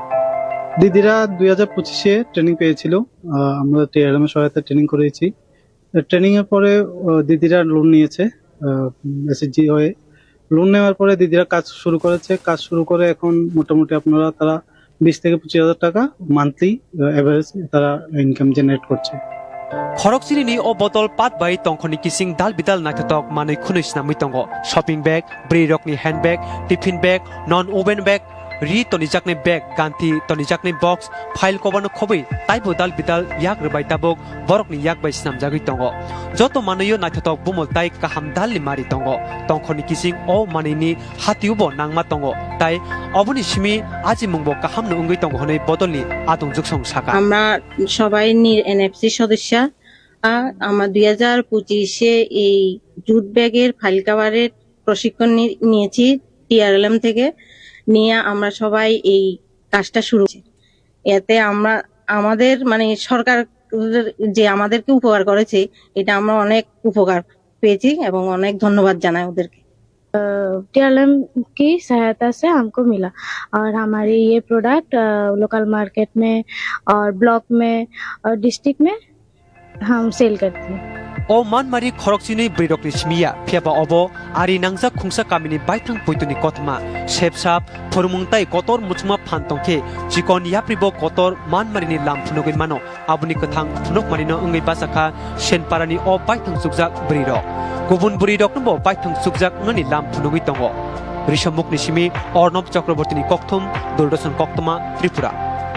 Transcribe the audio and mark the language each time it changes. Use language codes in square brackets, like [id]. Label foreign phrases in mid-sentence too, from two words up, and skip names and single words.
[bn] দিদিরা 2025 ট্রেনিং পেয়েছিল আমরা টিআরএম এর সহায়তা ট্রেনিং করেছি ট্রেনিং এর পরে দিদিরা লোন নিয়েছে এসএসজি হয়ে লোন নেওয়ার পরে দিদিরা কাজ শুরু করেছে কাজ শুরু করে এখন মোটামুটি আপনারা তারা 20 থেকে 25,000 টাকা মান্থলি এভারেজ তারা [en] income generate [bn] করছে [trp] खरकचिनि ओ बतल पात बाय तंखनि किसिं दाल बिदाल नाथतक मानै खुनैसना मितंगो [en] shopping bag [trp] ब्री रकनि [en] hand bag tiffin bag non woven bag [trp] रि तनिजाकनि बैग गांति तनिजाकनि बॉक्स फाइल कबानो खबै ताइबो दाल बिदाल याक रबाय ताबक बरकनि याक बाय स्नाम जागै तंगो जतो मानैयो नाथतक बुमल ताइ काहाम दालनि मारि तंगो तंखनि किसिं ओ मानैनि हातिउबो नांमा तंगो ताइ अबनि सिमि आजि मुंबो काहाम नो ओंगै तंगो हनै बदलनि आदं जुगसं साका [bn] আমরা সবাই এনএফসি সদস্য আমার 2025-এ এই জুট ব্যাগের ফাইল কভারের প্রশিক্ষণ নিয়েছি টিআরএলএম থেকে নিয়ে আমরা সবাই এই কাজটা শুরু করেছি এতে আমরা আমাদের মানে সরকার যে আমাদেরকে উপকার করেছে এটা আমরা অনেক উপকার পেয়েছি এবং অনেক ধন্যবাদ জানাই ওদেরকে [hi] टीआरएलएम की सहायता से हमको मिला और हमारी ये प्रोडक्ट [en] local market [hi] में और ब्लॉक में और डिस्ट्रिक्ट में हम सेल करते हैं [trp] ओ मानमारि खरकचिनि ब्रिरकनि सिमिया फेबा अबो आरि नांजा खुंसा कामिनि बाइथां पुइतुनि कथमा सेपसाप फरमुंताइ कतर मुचमा फानतंखे चिकन याप्रिबो कतर मानमारिनि लाम फुनुगै मानो आबुनि कथां फुनुक मारिनो ओंगै बासाखा सेनपारानि ओ बाइथां सुगजाक ब्रिरक गुबुन ब्रिरकनबो बाइथां सुगजाक ननि लाम फुनुगै दङ रिसममुखनि सिमि अर्णब चक्रवर्तीनि कक्थुम दूरदर्शन कक्तमा त्रिपुरा।